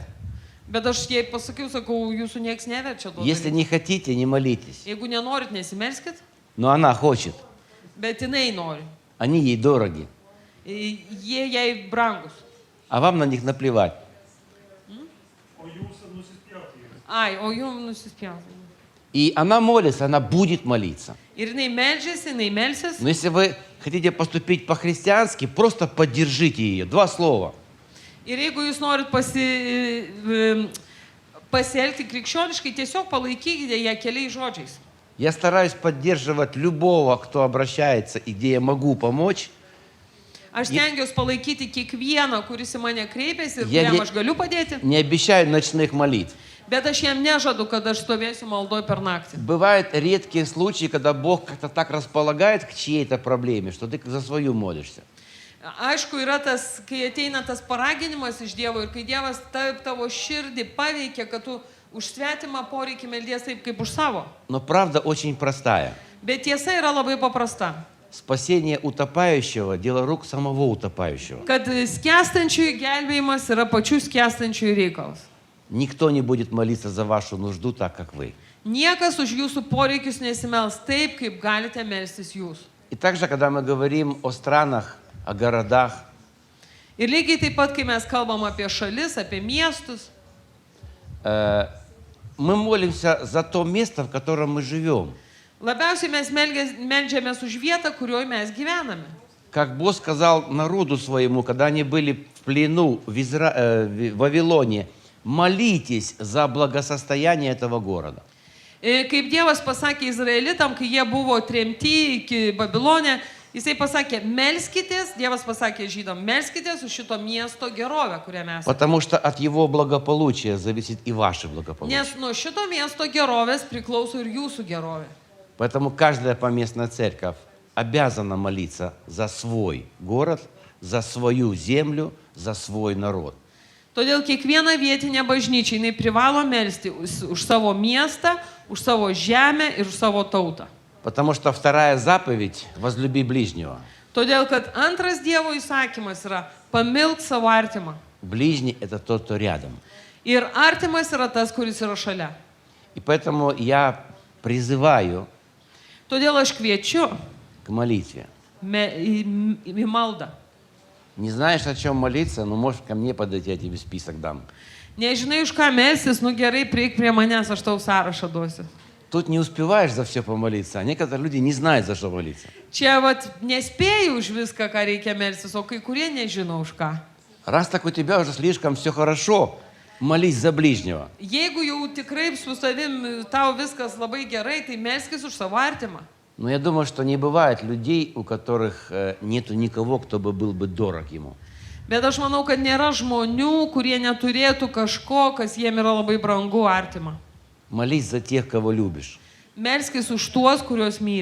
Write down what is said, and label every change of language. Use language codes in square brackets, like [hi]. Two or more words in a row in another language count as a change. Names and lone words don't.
[lt] Bet aš jai pasakiau, sakau, jūsų nieks neverčia to [ru] Если [lt] daryti. [ru] не хотите, не молитесь. [lt] Jeigu nenorit, nesimelskit, [ru] Но она хочет. [lt] bet jinai nori. [ru] Они ей дороги. [lt] Jie jai brangus. [ru] А вам на них наплевать. [lt] Ai, o jum nusispjaus. [ru] И она молится, она будет молиться. [lt] Ir jinai melžiasi, jinai melsis. [ru] Но если вы хотите поступить по-христиански, просто поддержите ее. 2 слова. [lt] Ir jeigu jūs norit pasielgti krikščioniškai, tiesiog palaikykite ją keliais žodžiais. [ru] Я стараюсь поддерживать любого, кто обращается и где я могу помочь. [lt] Aš stengiuosi palaikyti kiekvieną, kuris į mane kreipiasi ir Jie kuriam ne- aš galiu padėti, [ru] Не обещаю ночных молитв. [lt] bet aš jam nežadu, kad aš stovėsiu maldoj per naktį. [ru] Бывают редкие случаи, когда Бог как-то так располагает к чьей-то проблеме, что ты за свою молишься. [lt] Aišku, yra tas, kai ateina tas paraginimas iš Dievo ir kai Dievas tavo širdį paveikia, kad tu už svetimą poreikį meldies taip kaip už savo. [ru] Но правда очень простая. [lt] Bet tiesa yra labai paprasta. [ru] Спасение утопающего – дело рук самого утопающего. [lt] Kad skęstančiųjų gelbėjimas yra pačių skęstančiųjų reikalas. [ru] Никто не будет молиться за вашу нужду так, как вы. [lt] Niekas už jūsų poreikius nesimels taip, kaip galite melstis jūs. [ru] И также, когда мы говорим о странах, о городах, [lt] Ir lygiai taip pat, kai mes kalbam apie šalis, apie miestus, [ru] мы молимся за то место, в котором мы живем. [lt] labiausiai mes meldžiamės už vietą, kurioje mes gyvename. [ru] Как Бог сказал народу своему, когда они были в плену в Вавилоне, молитесь за благосостояние этого города. [lt] Kaip Dievas pasakė Izraelitam, kai jie buvo tremti iki Babilonė, jisai pasakė, melskitės, Dievas pasakė žydam, melskitės už šito miesto gerovę, kurią mes. [ru] Потому что от его благополучия зависит и ваше благополучие. [lt] Nes nuo šito miesto gerovės priklauso ir jūsų gerovė. [ru] Поэтому каждая поместная церковь обязана молиться за свой город, за свою землю, за свой народ. [lt] Todėl kiekviena vietinė bažnyčia, jinai privalo melsti už savo miestą, už savo žemę ir už savo tautą. [ru] Потому что вторая заповедь – возлюби ближнего. [lt] Todėl, kad antras Dievo įsakymas yra pamilk savo artimą. [ru] Ближний – это тот, кто рядом. [lt] Ir artimas yra tas, kuris yra šalia. [ru] И поэтому я призываю [lt] Todėl aš kviečiu [ru] к молитве. [lt] į maldą. [ru] Не знаешь, о чем молиться, но можешь ко мне подойти, я тебе список дам. [lt] Nežinai, už ką melsis, nu gerai, prieik prie manęs, aš tau sąrašą duosiu. [ru] Тут не успеваешь за все помолиться, а некоторые люди не знают, за что молиться. [lt] Čia vat nespėjau už viską, ką reikia melsis, o kai kurie nežino už ką. [ru] Раз так у тебя уже слишком все хорошо, молись за ближнего. [lt] Jeigu jau tikrai su savim tau viskas labai gerai, tai melskis už savo artimą. [ru] Но я думаю, что не бывает людей, у которых нету никого, кто был бы дорог ему. [lt] Bet aš manau, kad nėra žmonių, kurie neturėtų kažko, kas jiem yra labai brangu artima. [ru] Молись за тех, кого любишь. [lt] Melskis už tuos, kuriuos myli.